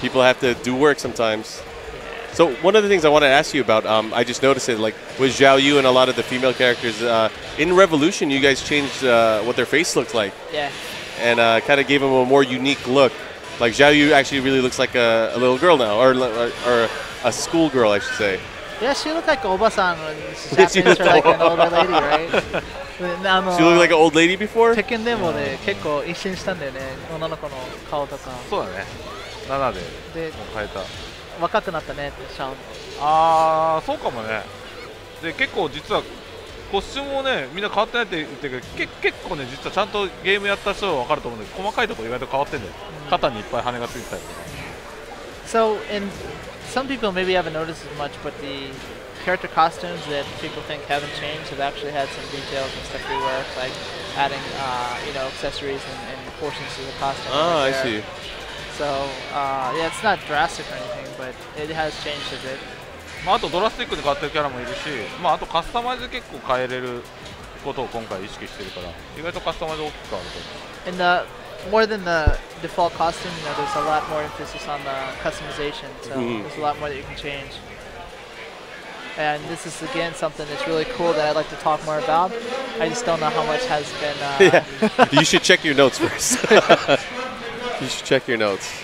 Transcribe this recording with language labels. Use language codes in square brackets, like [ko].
[en] People have to do work sometimes. So one of the things I wanted to ask you about, I just noticed it, like with Zhao Yu and a lot of the female characters in Revolution, you guys changed what their face looked like. Yeah. And kind of gave them a more unique look. Like Zhao Yu actually really looks like a little girl now, or a school girl, I should say. Yeah, she looked like Oba-san when she's Japanese or like an older lady, right? She looked like an old lady before? [ja] テッケンでもね、結構一新したんだよね、女の子の顔とか。そうだね。7でで、もう変えた。若くなったねってシャン。ああ、そうかもね。で、結構実はコスチュームもね、みんな変わってないって言ってるけど、結構ね、実はちゃんとゲームやった人は分かると思うんだけど、細かいところ意外と変わってんだよ。肩にいっぱい羽がついてたりとか。 [en] So, and some people maybe haven't noticed as much, but the character costumes that people think haven't changed have actually had some details and stuff reworked, like adding, accessories and portions to the costume. Ah, I see. So, yeah, it's not drastic or anything, but it has changed a bit. [ja] まあ、あとドラスティックで変わってるキャラもいるし、まあ、あとカスタマイズ結構変えれることを今回意識してるから、意外とカスタマイズ大きく変わると思う。 [en] And more than the default costume, there's a lot more emphasis on the customization. So there's a lot more that you can change. And this is again something that's really cool that I'd like to talk more about. I just don't know how much has been. Yeah, you should check your notes first. You should check your notes.